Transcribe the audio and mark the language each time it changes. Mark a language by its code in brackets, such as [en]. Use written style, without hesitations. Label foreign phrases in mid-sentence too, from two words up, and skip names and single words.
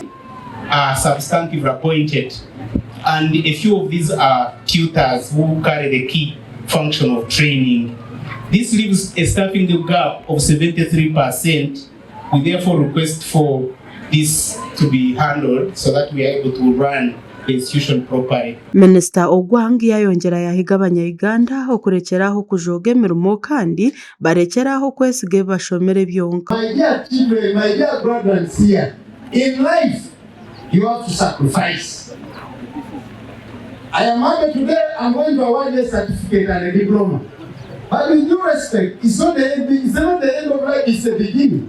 [en] Substantive appointed, and a few of these are tutors who carry the key function of training. This leaves a staffing gap of 73%. We therefore request for this to be handled so that we are able to run the institution properly. [nyn] Minista Ogwang yayongera yahiga abanya-Uganda okurekeraho kujoga emirimo kandi barekeraho kwesiga bashomere byonka. [en] My dear children, my dear brothers here, in life you have to sacrifice. I am happy today I'm going to award a certificate and a diploma. But with due respect, it's not the end of life, it's the beginning.